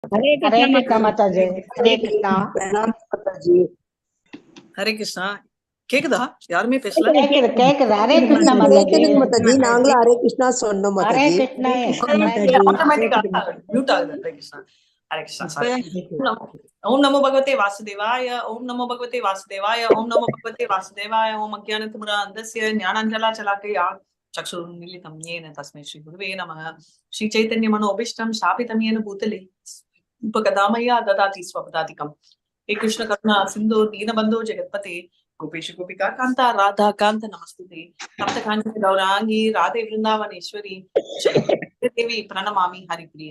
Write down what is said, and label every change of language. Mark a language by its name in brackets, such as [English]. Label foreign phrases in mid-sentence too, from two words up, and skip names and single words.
[Hindi] हरे कृष्णा माता जी। हरे कृष्णा हरे कृष्णा [Tamil] கேக்குதா? யாருமே பேசல. கேக்குது. ஹரே கிருஷ்ணா மாதாஜி. மாதாஜி நாங்களும் ஹரே கிருஷ்ணா சொன்னோம் மாதாஜி. ஹரே கிருஷ்ணா ஆட்டோமேட்டிக்கா மியூட் ஆகுது. ஹரே கிருஷ்ணா. ஹரே கிருஷ்ணா. [Sanskrit] ॐ नमो भगवते वासुदेवाय। ॐ नमो भगवते वासुदेवाय. ॐ नमो भगवते वासुदेवाय। ॐ अज्ञानतिमिरान्धस्य ज्ञानाञ्जनशलाकया चक्षुरुन्मीलितं येन तस्मै श्री गुरुवे नमः. श्री चैतन्य मनोभीष्टं स्थापितं येन भूतले उपगदामया ददाति स्वपदातिकम्. हे कृष्ण करुणा सिन्धु दीनबन्धो जगत्पते गोपेश गोपिका कान्ता राधा कान्त नमस्तुते. तप्त कांचन गौरांगी राधे वृंदावनेश्वरी देवी प्रणमामि हरिप्रिये.